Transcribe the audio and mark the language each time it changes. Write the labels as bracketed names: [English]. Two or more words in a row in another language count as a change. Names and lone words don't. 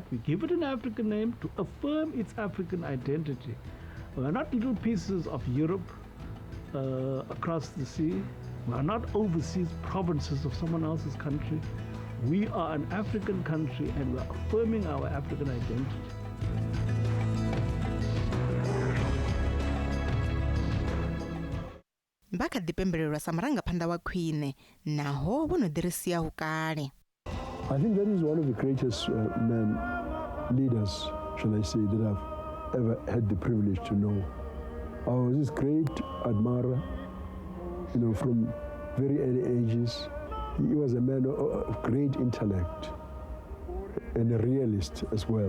[English] We give it an African name to affirm its African identity. We are not little pieces of Europe across the sea. We are not overseas provinces of someone else's country. We are an African country and we are affirming our African identity. [Venda] Vha ḓipembelelwa sa marangaphanḓa wa khwine naho vho no ḓirisiaho kale. [English] I think that is one of the greatest leaders, shall I say, that I've ever had the privilege to know. I was his great admirer, from very early ages. He was a man of great intellect and a realist as well.